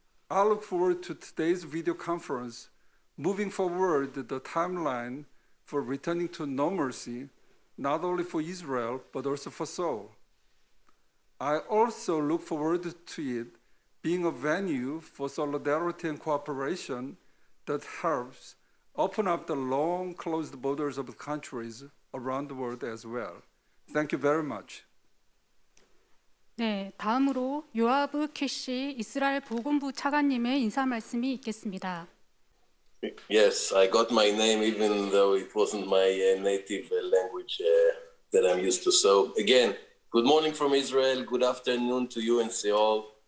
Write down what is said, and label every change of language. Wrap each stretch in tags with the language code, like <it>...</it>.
<en>I look forward to today's video conference, moving forward the timeline for returning to normalcy, not only for Israel, but also for Seoul. I also look forward to it being a venue for solidarity and cooperation that helps open up the long closed borders of the countries around the world as well. Thank you very much.</en> <ko>네, 다음으로 요아브 퀴시 이스라엘 보건부 차관님의 인사 말씀이 있겠습니다.</ko> <en>Yes, I got my name even though it wasn't my native language that I'm used to. So again, good morning from Israel, good afternoon to you in Seoul.</en>